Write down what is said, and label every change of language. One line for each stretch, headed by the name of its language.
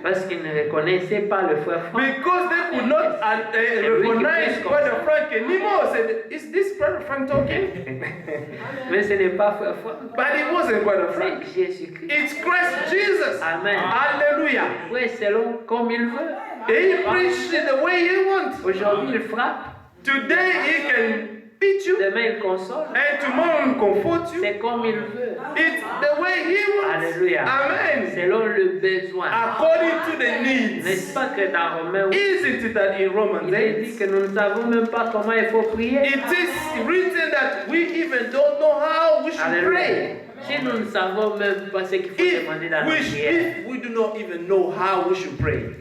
French: Parce qu'ils ne reconnaissaient pas le Frère Franck.
English: Because they could not recognize Brother Frank anymore. Said, is this Brother Frank talking?
French: Mais ce n'est pas Frère Frank.
English: But it wasn't Brother Frank.
French: C'est Jésus-Christ.
English: It's Christ Jesus. Amen. Hallelujah.
French: Oui, selon comme il veut.
English: He preached the way he wants.
French: Aujourd'hui, il frappe.
English: Today he can beat you,
French: Demain, il console.
English: and tomorrow he comfort you.
French: C'est comme il veut.
English: It's the way he wants.
French: Alléluia. Amen. Selon le besoin.
English: According to the needs.
French: N'est-ce pas que dans Romains,
English: Isn't it that in Romans
French: il est dit
English: 8,
French: que nous ne savons même pas comment il faut prier?
English: it is written that we even don't know how we should
French: Alléluia.
English: pray.
French: Si nous ne savons même pas ce qu'il faut demander dans la prière.
English: If we do not even know how we should pray.